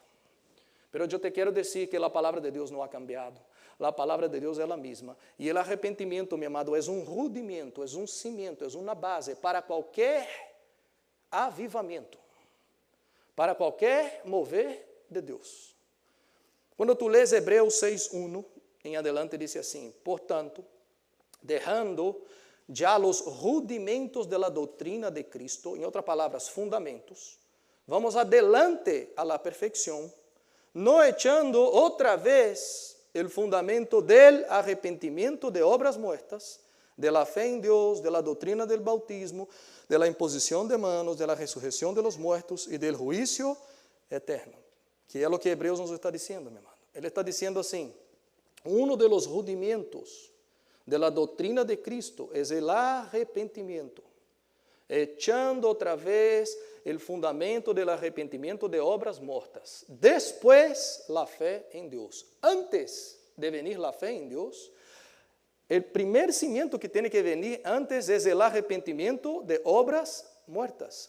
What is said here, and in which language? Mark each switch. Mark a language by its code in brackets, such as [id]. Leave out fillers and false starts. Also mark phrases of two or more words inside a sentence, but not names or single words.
[es] Pero yo te quiero decir que la palabra de Dios no ha cambiado. La palabra de Dios es la misma. Y el arrepentimiento, mi amado, es un rudimento, es un cimiento, es una base para cualquier avivamiento, para cualquier mover de Deus. [pt] Quando tu lês Hebreus 6:1 em adelante, diz assim: portanto, [es] dejando [pt] já os rudimentos [es] de la [pt] doutrina de Cristo, em outras palavras, [es] fundamentos, vamos adelante a la perfección, no echando [pt] outra vez [es] el fundamento del arrepentimiento de obras muertas, de la fe en Dios, de la doctrina del bautismo, de la imposición de manos, de la resurrección de los muertos y del juicio eterno. [pt] Que é o que Hebreus nos está dizendo, meu irmão. Ele está dizendo assim: [es] uno de los rudimentos de la doctrina de Cristo es el arrepentimiento, echando otra vez el fundamento del arrepentimiento de obras muertas. Después, la fe en Dios. Antes de venir la fe en Dios, el primer cimiento que tiene que venir antes es el arrepentimiento de obras muertas.